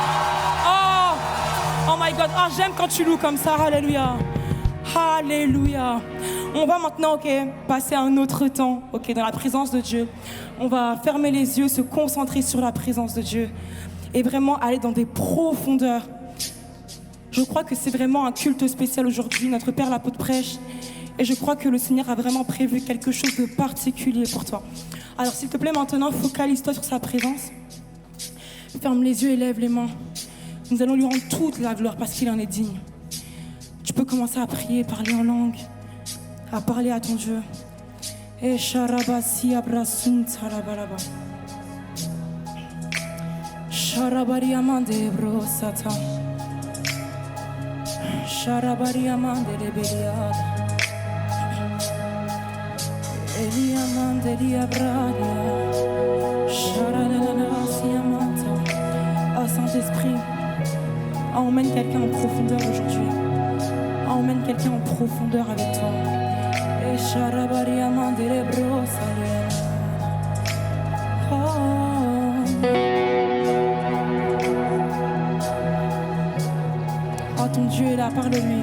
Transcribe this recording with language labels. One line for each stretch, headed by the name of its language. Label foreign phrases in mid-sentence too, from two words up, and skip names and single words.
English: Oh my God,
French: oh, j'aime quand tu loues comme ça, alléluia. Alléluia. On va maintenant, passer à un autre temps, dans la présence de Dieu. On va fermer les yeux, se concentrer sur la présence de Dieu et vraiment aller dans des profondeurs. Je crois que c'est vraiment un culte spécial aujourd'hui, notre Père l'apôtre prêche. Et je crois que le Seigneur a vraiment prévu quelque chose de particulier pour toi. Alors s'il te plaît, maintenant, focalise-toi sur sa présence. Ferme les yeux et lève les mains. Nous allons lui rendre toute la gloire parce qu'il en est digne. Tu peux commencer à prier, parler en langue, à parler à ton Dieu. Et Sharabasi Abrasun Tarabalaba. Sharabariamande Brosata. Sharabariamande Lebeliada. Eliamande Liabradia. Sharalala. Oh Saint-Esprit, emmène quelqu'un en profondeur aujourd'hui. Emmène quelqu'un en profondeur avec toi. Et Sharabariamande Lebrosalia. Oh, ton Dieu est là, parle-lui.